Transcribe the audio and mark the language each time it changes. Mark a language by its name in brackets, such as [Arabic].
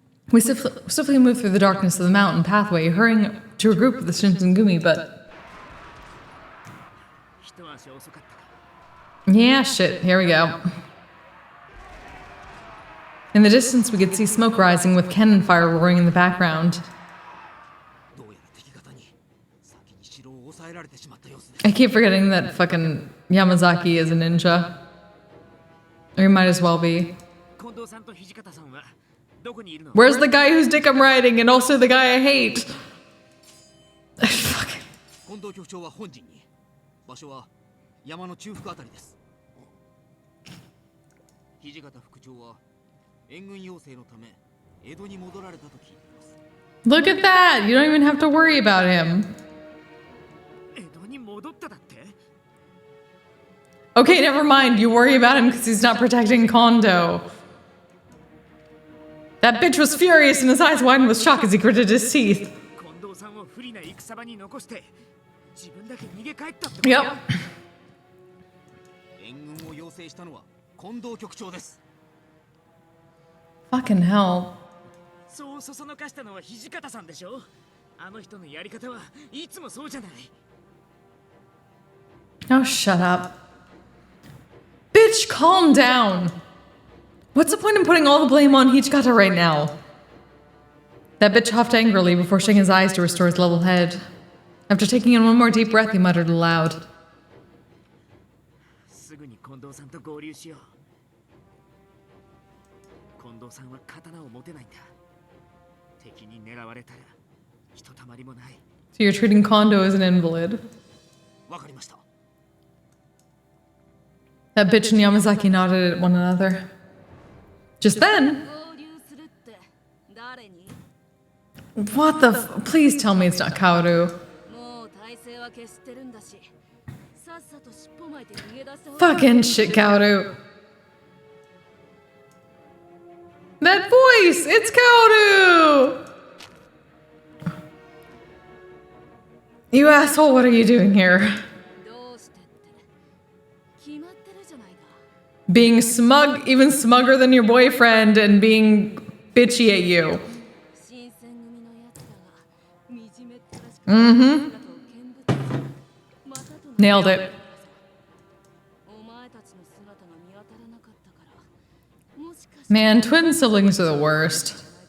[English] We swiftly moved through the darkness of the mountain pathway, hurrying to a group of the Shinsengumi, but... [Japanese] 一足遅かったか [English] Yeah, shit, here we go. In the distance, we could see smoke rising with cannon fire roaring in the background. [Japanese] どうやら敵方に先に城を抑えられてしまった様子です [English] I keep forgetting that fucking Yamazaki is a ninja. Or he might as well be. [Japanese] 近藤さんと土方さんはどこにいるの [English] Where's the guy whose dick I'm riding and also the guy I hate? Fuck. [Japanese] 近藤局長は本陣に場所は山の中腹あたりです土方副長は援軍要請のため江戸に戻られたと聞いています [English] Look at that! You don't even have to worry about him. [Japanese] 江戸に戻っただって [English] Okay, never mind. You worry about him because he's not protecting Kondo. That bitch was furious and his eyes widened with shock as he gritted his teeth. [Japanese] 近藤さんを不利な戦場に残して自分だけ逃げ帰ったってこと [English] Yep. [Japanese] 援軍を要請したのは近藤局長です [English] Fucking hell. [Japanese] そうそそのかしたのは土方さんでしょあの人のやり方はいつもそうじゃない [English] Oh, shut up. Bitch, calm down. What's the point in putting all the blame on Hichikata right now? That bitch huffed angrily before shutting his eyes to restore his level head. After taking in one more deep breath, he muttered aloud. [Japanese] すぐに近藤さんと合流しよう近藤さんは刀を持てないんだ敵に狙われたらひとたまりもない [English] So you're treating Kondo as an invalid. [Japanese] わかりました [English] That bitch and Yamazaki nodded at one another. Just then, [Japanese] 合流するって誰に [English] what the please tell me it's not Kaoru. [Japanese] もう体勢は消してるんだしさっさと尻尾巻いて逃げ出した方が [English] Fucking shit, Kaoru. That voice! It's Kaoru! You asshole, what are you doing here? [Japanese] どうしてって決まってるじゃないか。 [English] Being smug, even smugger than your boyfriend, and being bitchy at you. [Japanese] 新選組のやつらが惨めったらしく姿を見物しまたとな [English] Nailed it. [Japanese] お前たちの姿が見当たらなかったからもしかして [English] Man, twin siblings are the worst.